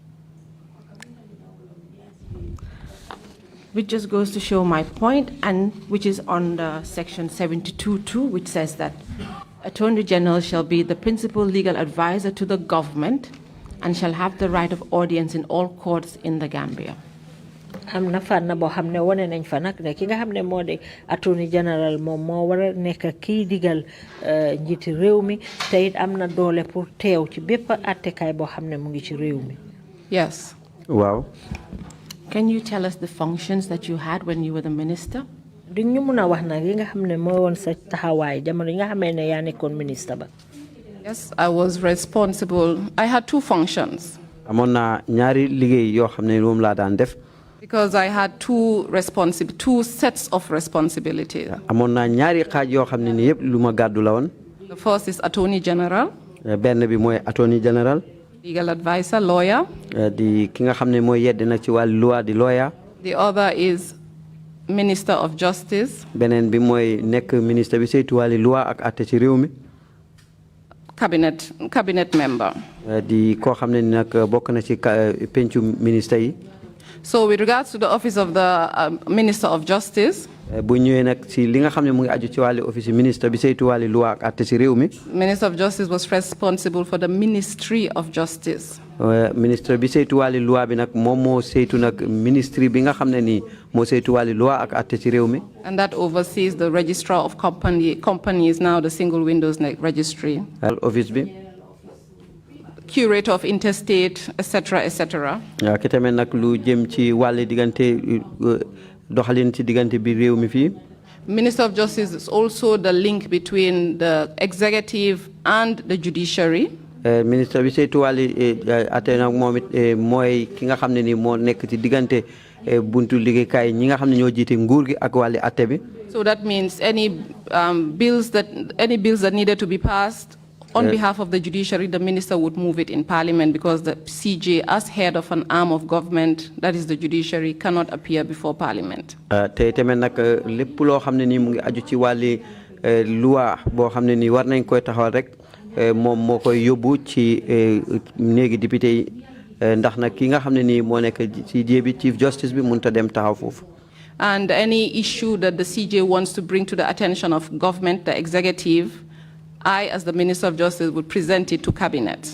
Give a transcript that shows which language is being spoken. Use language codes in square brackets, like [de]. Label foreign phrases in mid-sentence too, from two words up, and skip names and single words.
[en] Which just goes to show my point, and which is on the section 72.2, which says that Attorney General shall be the principal legal advisor to the government and shall have the right of audience in all courts in the Gambia. [wo] am na fànn boo xam ne wane nañ fa nag ne ki nga xam ne moo di [en] Attorney General [wo] moom moo war a nekk kii digal njiiti réew mi te it am na doole pour teew ci bépp attekaay boo xam ne mu ngi ci réew mi. [en] Yes. Wow. Can you tell us the functions that you had when you were the minister? [wo] di ñu mun a wax nag yi nga xam ne moo woon sa taxawaay jamono yi nga xamee ne yaa nekkoon ministre ba. [en] Yes, I was responsible. I had two functions. [wo] amoon na ñaari liggéey yoo xam ne moom laa daan def. [en] Because I had two sets of responsibilities. [wo] amoon na ñaari xaaj yoo xam ne ni yëpp lu ma gàddu la woon. [en] The first is Attorney General. [wo] benn bi mooy [en] Attorney General. Legal advisor, lawyer. [wo] di ki nga xam ne mooy yedd nag ci wàllu loi di lawyer. [en] The other is Minister of Justice. [wo] beneen bi mooy nekk ministre bi saytu wàllu loi ak àtte ci réew mi. [en] Cabinet member. [wo] di koo xam ne nag bokk na ci pencu ministre yi. [en] So with regards to the office of the Minister of Justice, [wo] bu ñëwee nag ci li nga xam ne mu ngi aju ci wàllu office ministre bi saytu wàllu loi ak àtte ci réew mi. [en] Minister of Justice was responsible for the Ministry of Justice. [wo] ministre bi saytu wàllu loi bi nag moom moo saytu nag ministry bi nga xam ne nii moo saytu wàllu loi ak àtte ci réew mi. [en] And that oversees the registrar of companies, now the single windows registry. [wo] office bi. [en] Curator of interstate, etc., etc. [wo] waaw ki tamit nag lu jëm ci wàllu diggante doxalin ci diggante bi réew mi fii. [en] Minister of Justice is also the link between the executive and the judiciary. [wo] ministre bi saytu wàllu àtte nag moom it mooy ki nga xam ne ni moo nekk ci diggante buntu liggéeykaay ñi nga xam ne ñoo jiite nguur gi ak wàllu àtte bi. [en] So that means any bills that needed to be passed on behalf of the judiciary, the minister would move it in parliament because the CJ, as head of an arm of government, that is the judiciary, cannot appear before parliament. [wo] te tamit nag lépp loo xam ne nii mu ngi aju ci wàllu loi boo xam ne nii war nañ koy taxawal rek moom moo koy yóbbu ci néegi député yi ndax nag ki nga xam ne nii moo nekk ci bi [en] chief justice [wo] bi mënut a dem taxaw foofu. [en] And any issue that the CJ wants to bring to the attention of government, the executive, I, as the Minister of Justice, would present it to cabinet.